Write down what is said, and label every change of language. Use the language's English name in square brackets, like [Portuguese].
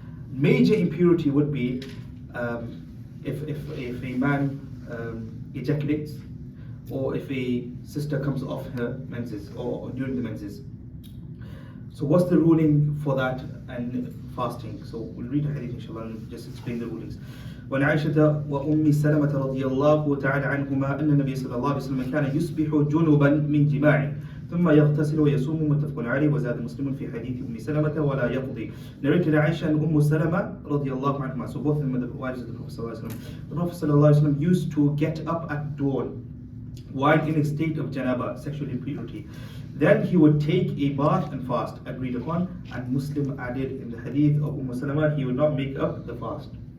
[English] Major impurity would be if a man ejaculates, or if a sister comes off her menses, or during the menses. So what's the ruling for that and fasting? So we'll read the hadith inshallah and just explain the rulings. [Arabic] وعن عائشة وأم سلمة رضي الله تعالى عنهما أن النبي صلى الله عليه وسلم كان يصبح جنبا من جماع ثم يغتسل ويصوم متفق عليه وزاد مسلم في حديث أم سلمة ولا يقضي. [English] Narrated Aisha and Salama [Arabic] رضي الله عنهما. [English] So both of them are the wives of the Prophet [Arabic] صلى الله عليه وسلم. [English] The Prophet [Arabic] صلى الله عليه وسلم [English] used to get up at dawn while in a state of janaba, sexual impurity. Then he would take a bath and fast, agreed upon, and Muslim added in the hadith of Salama, he would not make up the fast.